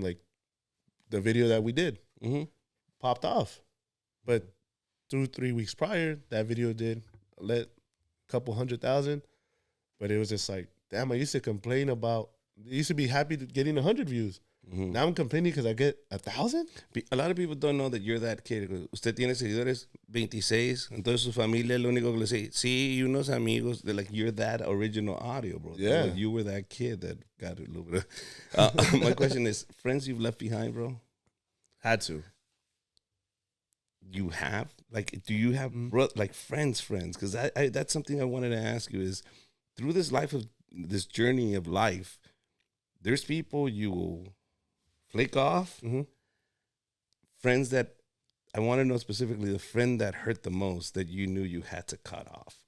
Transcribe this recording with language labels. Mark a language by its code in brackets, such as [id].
[en] Like the video that we did popped off. But 2-3 weeks prior, that video did a couple 100,000. But it was just like, damn, I used to complain about, I used to be happy getting 100 views. Now I'm complaining because I get 1,000. A lot of people don't know that you're that kid. [es] Usted tiene seguidores 26. Entonces su familia lo único que le dice, sí, unos amigos. [en] They're like, you're that original audio, bro. Yeah. Like, you were that kid that got a little bit my question is, friends you've left behind, bro? Had to. You have? Like, do you have like friends? Because that's something I wanted to ask you is, through this journey of life, there's people you will flake off, friends that I want to know specifically the friend that hurt the most that you knew you had to cut off.